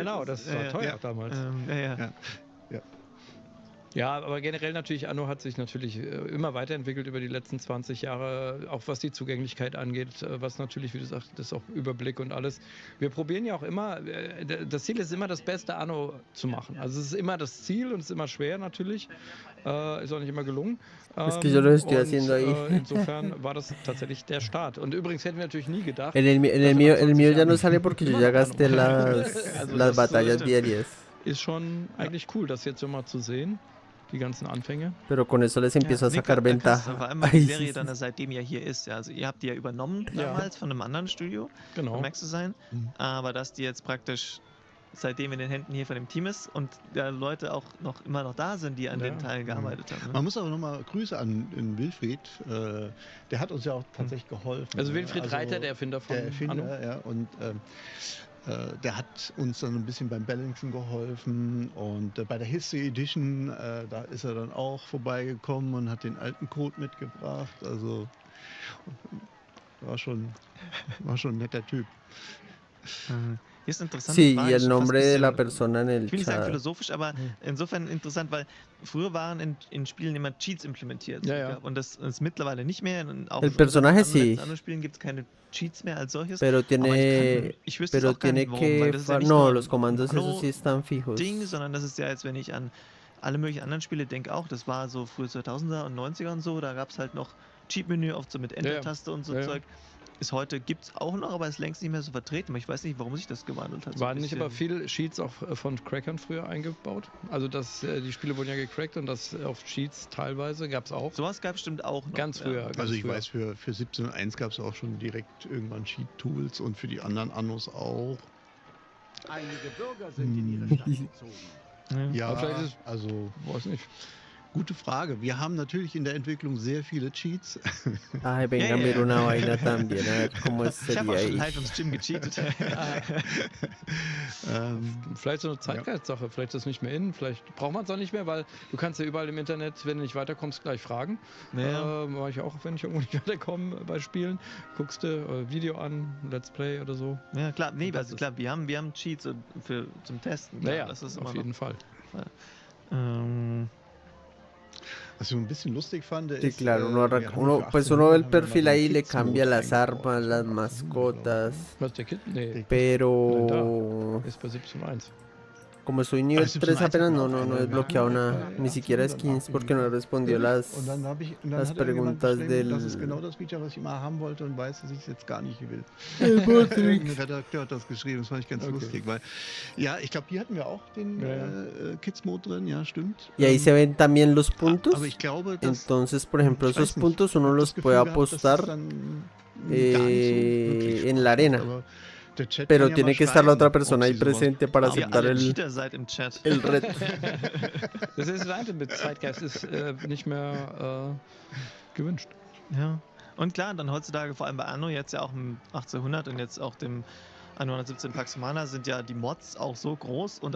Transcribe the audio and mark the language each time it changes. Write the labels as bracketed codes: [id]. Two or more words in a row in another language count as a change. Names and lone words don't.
[de] Genau, das war teuer damals. Ja, aber generell natürlich, Anno hat sich natürlich immer weiterentwickelt über die letzten 20 Jahre, auch was die Zugänglichkeit angeht, was natürlich, wie du sagst, das ist auch Überblick und alles. Wir probieren ja auch immer, das Ziel ist immer, das beste Anno zu machen. Also es ist immer das Ziel und es ist immer schwer natürlich, ist auch nicht immer gelungen. Insofern war das tatsächlich der Start. Und übrigens hätten wir natürlich nie gedacht... [es] El mío ya no sale porque yo ya gasté las batallas diarias. [de] Ist schon eigentlich cool, das jetzt so mal zu sehen. Die ganzen Anfänge. [es] Pero con eso les empiezo a sacar ventaja. [de] Das war immer die Serie dann seitdem ja hier ist. Ja. Also ihr habt die ja übernommen damals von einem anderen Studio, von Max Design. Aber dass die jetzt praktisch seitdem in den Händen hier von dem Team ist und Leute auch immer noch da sind, die an den Teilen gearbeitet haben. Ne? Man muss aber nochmal Grüße an Wilfried. Der hat uns ja auch tatsächlich geholfen. Also Wilfried Reiter, der Erfinder von Anno. Ja, und der hat uns dann ein bisschen beim Balancen geholfen und bei der History Edition, da ist er dann auch vorbeigekommen und hat den alten Code mitgebracht. Also war schon ein netter Typ. Hier ist eine interessante [es] Sí, [de] Frage. [es] y el [de] schon fast [es] nombre de la [de] bisschen, [es] persona en el [de] ich will nicht sagen [es] chat. [de] philosophisch, aber insofern interessant, weil früher waren in Spielen immer Cheats implementiert. Ja, ja. Und das ist mittlerweile nicht mehr. Und auch [es] El [de] in [es] personaje [de] unseren [es] sí, [de] anderen Spielen gibt es keine Cheats mehr als solches. [es] pero [de] Aber ich wüsste es [es] pero [de] auch gar [es] tiene [de] nicht, warum. Weil [es] que... [de] das ist ja nicht [es] No, [de] nur [es] los comandos esos [de] Anno [es] sí están fijos. [de] Ding, sondern das ist ja jetzt, wenn ich an alle möglichen anderen Spiele denke auch, das war so frühe 2000er und 90er und so, da gab es halt noch Cheat-Menü oft so mit Enter-Taste und so Zeug. Ist heute, gibt es auch noch, aber ist längst nicht mehr so vertreten. Ich weiß nicht, warum sich das gewandelt hat. Waren nicht aber viele Cheats auch von Crackern früher eingebaut? Also die Spiele wurden ja gecrackt und das auf Cheats teilweise gab es auch. Sowas gab es bestimmt auch noch. Ganz früher. Ganz Also ich früher. weiß, für 17.1 gab es auch schon direkt irgendwann Cheat-Tools und für die anderen Annos auch. Einige Bürger sind in ihre Stadt gezogen. Ja, Aber vielleicht ist- also Weiß nicht. gute Frage. Wir haben natürlich in der Entwicklung sehr viele Cheats. [es] Ay, venga, mira una vaina también, a ver cómo [de] Ich habe auch [es] sería [de] schon [es] ahí. [de] live im Stream gecheatet. Vielleicht so eine Zeitgeistsache, vielleicht ist das nicht mehr in, vielleicht braucht man es auch nicht mehr, weil du kannst ja überall im Internet, wenn du nicht weiterkommst, gleich fragen. Ja. Mache ich auch, wenn ich irgendwo nicht weiterkomme bei Spielen. Guckst du Video an, [en] Let's Play [de] oder so. Ja, klar, nee, Das also klar, wir haben Cheats zum Testen. Ja, Klar, ja, das ist auf immer jeden noch, Fall. Was ich ein bisschen lustig fand, [es] Sí, [de] ist, [es] claro, uno, [de] wir [es] arranca, [de] haben [es] uno, [de] für [es] pues uno ve el [de] 1800 haben wir mal [es] perfil [de] den [es] ahí y le [de] Kids-Mode [es] cambia las [de] eingebaut. [es] armas, [de] Das [es] las [de] war [es] mascotas, [de] Was, der Kid? Nee, [es] pero [de] ist bei 17.1. [es] como soy nivel Ah, 3 apenas no, [de] 17.1 [es] no he desbloqueado nada, ni siquiera skins porque no he respondido las [de] Und dann hat irgendjemand [es] preguntas [de] geschrieben, das ist [es] del... [de] genau das Feature, was ich immer haben wollte und weiß, dass ich es jetzt gar nicht will. [es] El Botrix. [de] Irgendein Redakteur hat das geschrieben, das fand ich ganz Okay. lustig, weil ja, ich glaube, hier hatten wir auch den Kids-Mode drin, ja, stimmt. [es] Y ahí se ven también los puntos. [de] Aber ich glaube, dass, [es] Entonces, por ejemplo, [de] ich [es] esos [de] weiß nicht, [es] puntos [de] ich [es] uno [de] hab [es] los [de] das [es] puede [de] Gefühl gehabt, dass das [es] apostar [de] dann gar nicht so wirklich [es] en [de] Spaß [es] la arena. [de] macht, aber der Chat [es] Pero [de] kann ja [es] tiene [de] mal [es] que estar la otra [de] schreiben, [es] persona [de] ob [es] ahí [de] sie sowas [es] presente para [de] Ob ihr [es] aceptar [de] alle [es] el [de] Cheater seid im Chat. [es] reto. [de] Das ist das mit Zeitgeist ist nicht mehr gewünscht. Ja. Und klar, dann heutzutage, vor allem bei Anno, jetzt ja auch im 1800 und jetzt auch dem Anno 117 Pax Romana, sind ja die Mods auch so groß und auch